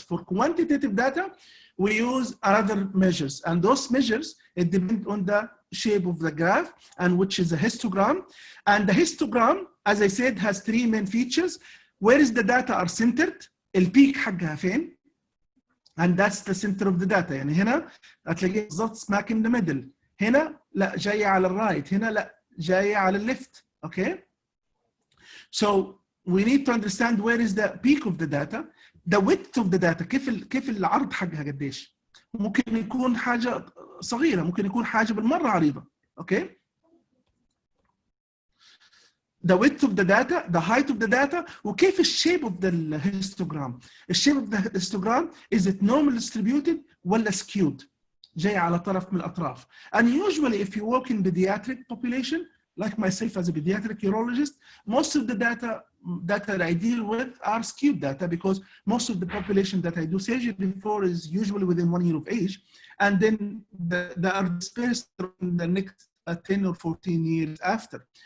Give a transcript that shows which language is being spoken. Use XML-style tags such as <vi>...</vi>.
<en>For quantitative data, we use other measures, and those measures, it depends on the shape of the graph, and which is a histogram. And the histogram, as I said, has three main features. Where is the data are centered?</en> <ar>البيك حقها فين?</ar> <en>And that's the center of the data.</en> <ar>يعني هنا هتلاقيه بالضبط</ar> <en>smack in the middle.</en> <ar>هنا لا جاية على الرايت، هنا لا جاية على الليفت.</ar> <en>Okay? So we need to understand where is the peak of the data. The width of the data،</en> <ar>كيف العرض حقها قديش؟ ممكن يكون حاجة صغيرة، ممكن يكون حاجة بالمرة عريضة.</ar> <en>Okay? The width of the data, the height of the data،</en> <ar>وكيف الشيب</ar> <en>of the histogram. الشيب of the histogram, is it normal distributed ولا skewed؟</en> <ar>جاي على طرف من الأطراف.</ar> <en>And usually if you work in pediatric population, like myself as a pediatric urologist, most of the data that I deal with are skewed data, because most of the population that I do surgery for is usually within 1 year of age, and then they are dispersed in the next 10 or 14 years after.</en>